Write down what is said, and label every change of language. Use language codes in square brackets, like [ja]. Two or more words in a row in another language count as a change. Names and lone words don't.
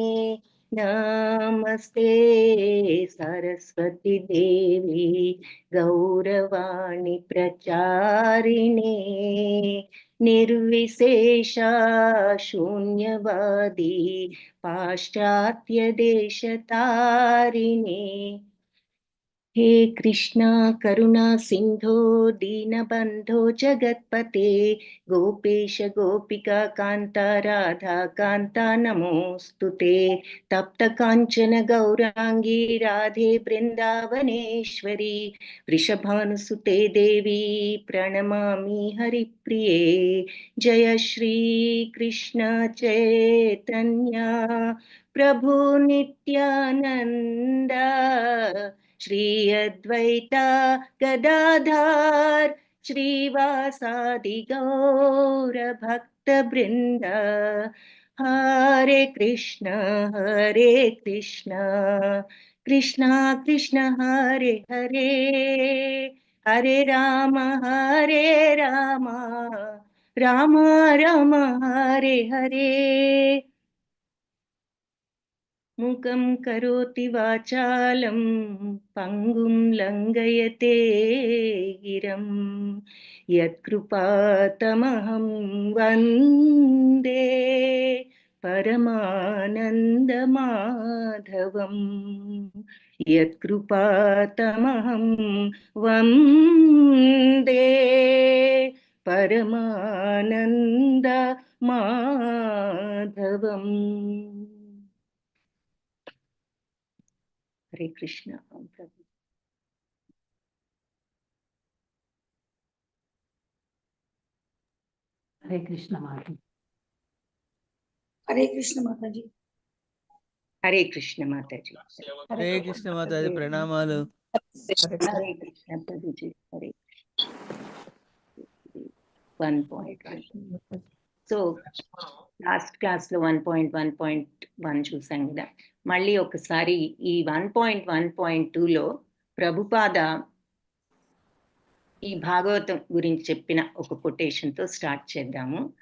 [sa] नमस्ते सरस्वति देवि गौरवाणि प्रचारिणे निर्विशेष शून्यवादि पाश्चात्य देशतारिणे. हे कृष्णा करुणा सिंधो दीनबंधो जगत्पते गोपेश गोपिका कांता राधा कांता नमोस्तुते. तप्त कांचन गौरांगी राधे वृंदावनेश्वरी वृषभानुसुते देवी प्रणमामि हरिप्रिये. जय श्री कृष्ण चैतन्य प्रभु नित्यानंद श्री अद्वैता गदाधर श्रीवासादि गौर भक्त वृंद. हरे कृष्ण कृष्ण कृष्ण हरे हरे हरे राम राम राम हरे हरे. मुखं करोति वाचालं पंगुं लंघयते गिरं यत्कृपातमहं वन्दे परमानन्दमाधवं. यत्कृपातमहं वन्दे परमानन्दमाधवम्. [hi] हरे कृष्ण. हरे कृष्ण माता. हरे कृष्ण माता जी. हरे कृष्ण माता जी. हरे कृष्ण माता जी. प्रणामालु. हरे कृष्ण प्रभु जी. हरे 1.1. [te] సో [en] last class [te] లో 1.1.1 చూసాం కదా. మళ్ళీ ఒకసారి ఈ 1.1.2లో ప్రభుపాద ఈ భాగవతం గురించి చెప్పిన ఒక కొటేషన్ తో స్టార్ట్ చేద్దాము.